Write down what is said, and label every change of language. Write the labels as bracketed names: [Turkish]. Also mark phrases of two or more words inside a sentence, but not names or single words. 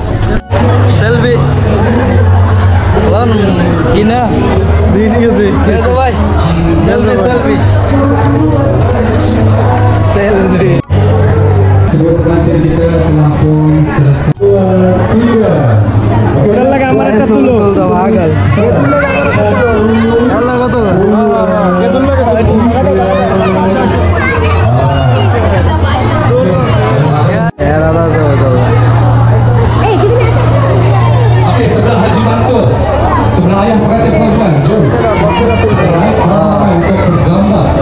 [Bangla] সেলফি কিনা ভাই, সেলফি সেলফি সেলফি। আমার একটা তুলো আগল [Malay] Okey, sebelah Haji Mansur, sebelah ayah pengantin perempuan, jom. Untuk bergambar.